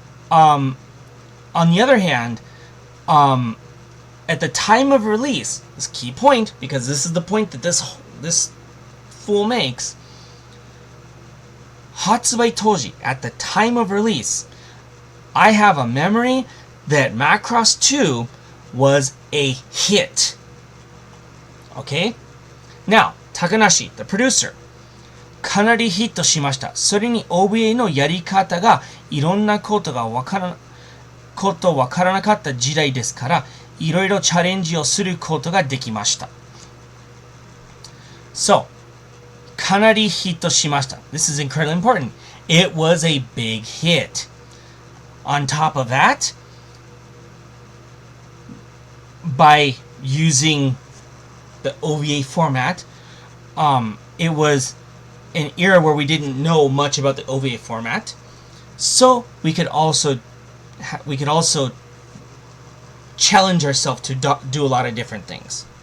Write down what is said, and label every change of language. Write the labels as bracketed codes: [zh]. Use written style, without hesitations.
[en] On the other hand, at the time of release, this key point, because this is the point that this fool makes, 発売当時, at the time of release, I have a memory that Macross II was a hit. Okay? Now, Takanashi, the producer, [ja] かなりヒットしました。それに OVA のやり方がいろんなことわからなかった時代ですから、いろいろチャレンジをすることができました。 So, かなりヒットしました。 [en] This is incredibly important. It was a big hit. On top of that, by using the OVA format, it was an era where we didn't know much about the OVA format, so we could also challenge ourselves to do a lot of different things.